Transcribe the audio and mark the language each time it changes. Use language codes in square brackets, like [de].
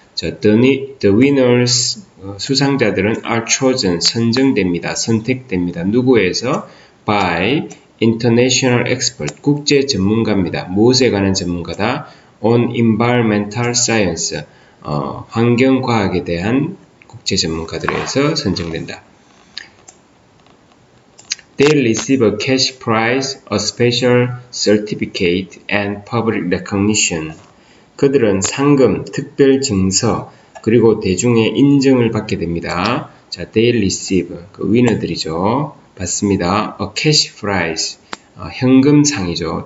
[en] 자, the winners, [ko] 수상자들은 [en] are chosen, [ko] 선정됩니다. 선택됩니다. 누구에서? [en] by international expert, [ko] 국제 전문가입니다. 무엇에 관한 전문가다? [en] on environmental science, [ko] 환경과학에 대한 국제 전문가들에 의해서 선정된다. [en] They receive a cash prize, a special certificate, and public recognition. [ko] 그들은 상금, 특별 증서, 그리고 대중의 인정을 받게 됩니다. 자, [en] they receive, [ko] 그 위너들이죠. 받습니다. [en] A cash prize, [ko] 현금상이죠.